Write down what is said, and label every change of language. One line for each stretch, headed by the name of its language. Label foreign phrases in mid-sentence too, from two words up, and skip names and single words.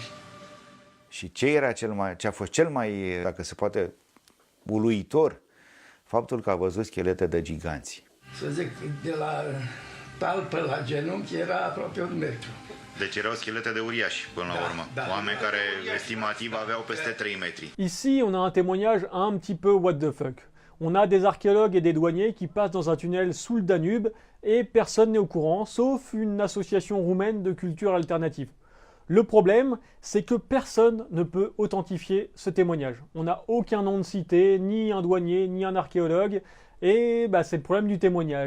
Romanian: Și ce a fost cel mai, dacă se poate, uluitor, faptul că a văzut schelete de giganți. Să zic, de la talpă la genunchi era aproape 1 metru. Deci erau schelete de uriași, până la urmă. Da. Oameni care estimativ aveau peste 3 metri.
French: Ici, on a un témoignage un petit peu
English: what the fuck.
French: On a des archéologues et des douaniers qui passent dans un tunnel sous le Danube et personne n'est au courant, sauf une association roumaine de culture alternative. Le problème, c'est que personne ne peut authentifier ce témoignage. On n'a aucun nom de cité, ni un douanier, ni un archéologue, et c'est le problème du témoignage.